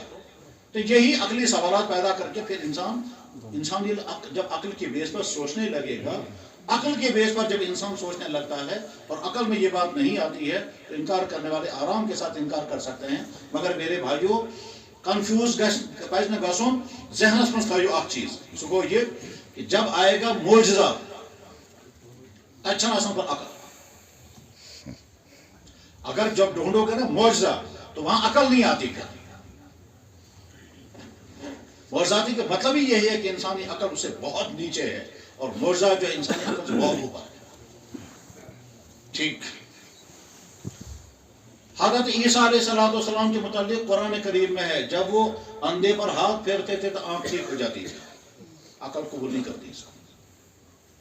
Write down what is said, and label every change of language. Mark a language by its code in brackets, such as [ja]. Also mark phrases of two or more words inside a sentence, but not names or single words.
[ur] تو یہی عقلی سوالات پیدا کر کے پھر انسان جب عقل کی بیس پر سوچنے لگے گا، عقل کے بیس پر جب انسان سوچنے لگتا ہے اور عقل میں یہ بات نہیں آتی ہے تو انکار کرنے والے آرام کے ساتھ انکار کر سکتے ہیں، مگر میرے بھائیوں [ks] کنفیوز پزِ نہٕ گژھُن، ذہنس منٛز تھٲیِو اکھ چیز، سُہ گوٚو [ur] یہ کہ جب آئے گا معجزہ [ks] تتہِ چھنہٕ آسان پتہٕ عقل، [ur] اگر جب ڈھونڈو گے نا معجزہ تو وہاں عقل نہیں آتی پھر، معجزاتی کا مطلب ہی یہی ہے کہ انسانی عقل اس سے بہت نیچے ہے اور معجزہ جو ہے انسانی عقل سے بہت اوپر ہے۔ ٹھیک، حضرت عیسیٰ علیہ السلام کے متعلق قرآن کریم میں ہے جب وہ اندھے پر ہاتھ پھیرتے تھے تو آنکھ ٹھیک ہو جاتی تھی، عقل قبول نہیں کرتی اس کو۔